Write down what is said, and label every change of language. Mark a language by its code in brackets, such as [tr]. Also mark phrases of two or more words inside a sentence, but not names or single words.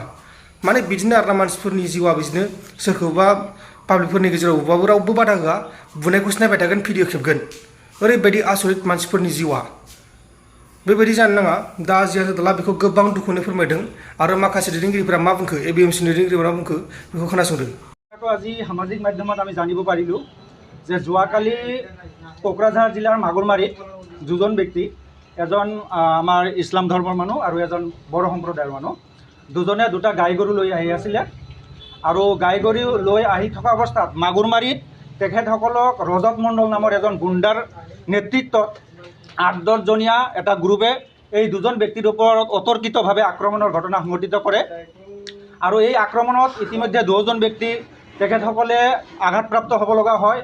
[brx] माने बिदिनो आरोना मानसिफोरनि जिउआ बिदिनो सोरखौबा पाब्लिकफोरनि गेजेराव बुबाबो रावबो बादा होआ, बुनायखौसो नायबाय थागोन, भिडिअ खेबगोन। ओरैबायदि आसरित मानसिफोरनि जिउआ। बेबायदि जानो नाङा। दा जिया जादोला बेखौ गोबां दुखुनो फोरमायदों आरो माखासे दैदेनगिरिफोरा मा बुंखो, ABMCनि दैदेनगिरिफोरा मा बुंखो बेखौ खोनासंदो। [as] আজি সামাজিক মাধ্যমত আমি জানিব পাৰিলোঁ যে যোৱাকালি কোকৰাঝাৰ জিলাৰ মাগুৰমাৰীত দুজন ব্যক্তি, এজন আমাৰ ইছলাম ধৰ্মৰ মানুহ আৰু এজন বড়ো সম্প্ৰদায়ৰ মানুহ, দুজনে দুটা গাই গৰু লৈ আহি আছিলে আৰু গাই গৰু লৈ আহি থকা অৱস্থাত মাগুৰমাৰীত তেখেতসকলক ৰজত মণ্ডল নামৰ এজন গুণ্ডাৰ নেতৃত্বত ৮-১০ জনীয়া এটা গ্ৰুপে এই দুজন ব্যক্তিৰ ওপৰত অতৰ্কিতভাৱে আক্ৰমণৰ ঘটনা সংঘটিত কৰে আৰু এই আক্ৰমণত ইতিমধ্যে ২জন ব্যক্তি তেখেতসকলে আঘাতপ্ৰাপ্ত হ'ব লগা হয়।